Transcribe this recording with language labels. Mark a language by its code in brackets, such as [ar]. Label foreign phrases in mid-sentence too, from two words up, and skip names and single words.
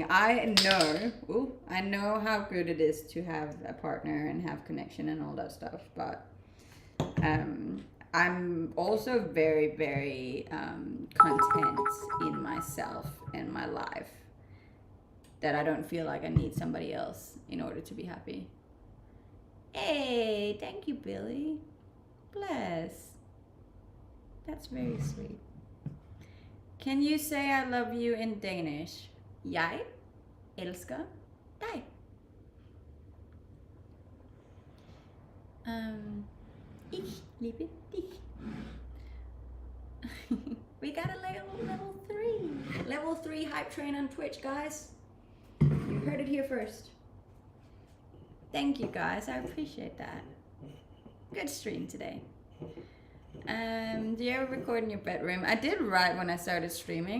[en] I know how good it is to have a partner and have connection and all that stuff, but I'm also very, very content in myself and my life, that I don't feel like I need somebody else in order to be happy. Hey, thank you, Billy. Bless. That's very sweet. Can you say I love you in Danish? [da] Jeg elsker dig. [de] Ich liebe dich. [en] We got a level 3. Level 3 hype train on Twitch, guys. You heard it here first. Thank you, guys. I appreciate that. Good stream today. Do you ever record in your bedroom? I did right when I started streaming.